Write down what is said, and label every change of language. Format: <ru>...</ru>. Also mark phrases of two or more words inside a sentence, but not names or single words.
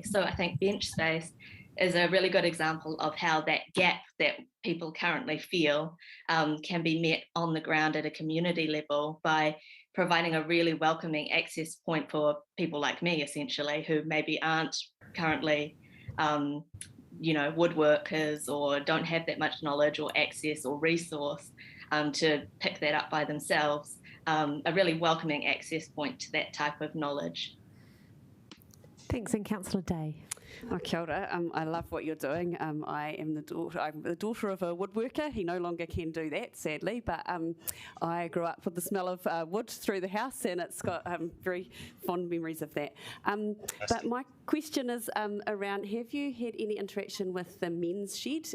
<en>So I think bench space is a really good example of how that gap that people currently feel can be met on the ground at a community level by providing a really welcoming access point for people like me, essentially, who maybe aren't currently woodworkers or don't have that much knowledge or access or resource to pick that up by themselves, a really welcoming access point to that type of knowledge. Thanks, and Councillor Day. Oh,</en> <mi>kia ora.</mi> <en>I love what you're doing. I'm the daughter of a woodworker. He no longer can do that, sadly, but I grew up with the smell of wood through the house, and it's got very fond memories of that. But my question is around, have you had any interaction with the men's shed?</en>